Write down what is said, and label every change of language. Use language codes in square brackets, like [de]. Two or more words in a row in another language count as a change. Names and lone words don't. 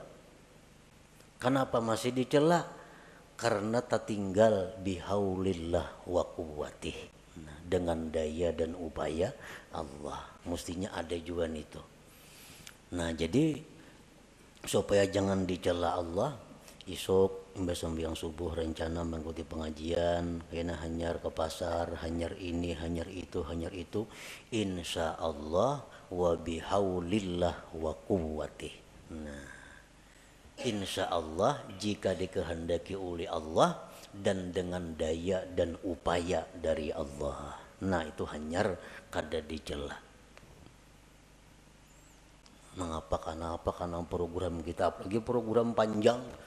[bjn] Kenapa masih dicela? Karena tertinggal [ar] بحول الله وقوته. [bjn] Nah, dengan daya dan upaya Allah. Mestinya ada juga itu. Nah jadi supaya jangan dicela Allah, esok imbas sembahyang subuh rencana mengikuti pengajian, kena hanyar ke pasar, hanyar ini, hanyar itu, [ar] إن شاء الله وبحول الله وقوته. [bjn] Nah, [ar] إن شاء الله [bjn] jika dikehendaki oleh Allah dan dengan daya dan upaya dari Allah. Nah itu hanyar kada dicela. Mengapa karena program kita, apalagi program panjang.